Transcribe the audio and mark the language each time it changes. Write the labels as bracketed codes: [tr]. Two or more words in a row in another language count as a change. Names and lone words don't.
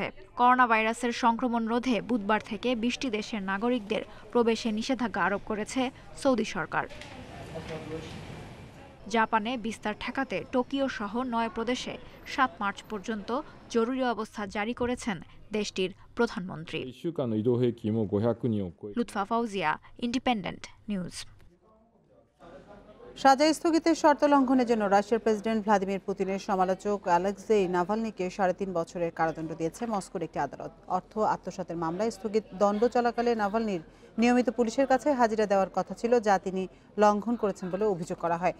[bn] করোনা ভাইরাসের সংক্রমণ রোধে বুধবার থেকে 20টি দেশের নাগরিকদের প্রবেশে নিষেধাজ্ঞা আরোপ করেছে সৌদি সরকার। জাপানে বিস্তার ঠেকাতে টোকিও সহ 9 প্রদেশে 7 মার্চ পর্যন্ত জরুরি অবস্থা জারি করেছেন দেশটির প্রধানমন্ত্রী। [ja] 1 週間の移動平均も500人を超え [bn] লুৎফা ফাউজিয়া, ইন্ডিপেন্ডেন্ট নিউজ। সাজা স্থগিতের শর্ত লঙ্ঘনের জন্য রাশিয়ার প্রেসিডেন্ট ভ্লাদিমির পুতিনের সমালোচক অ্যালেক্সেই নাভালনিকে 3.5 বছরের কারাদণ্ড দিয়েছে মস্কোর একটি আদালত। অর্থ আত্মসাতের মামলায় স্থগিত দণ্ড চলাকালে নাভালনির নিয়মিত পুলিশের কাছে হাজিরা দেওয়ার কথা ছিল, যা তিনি লঙ্ঘন করেছেন বলে অভিযোগ করা হয়।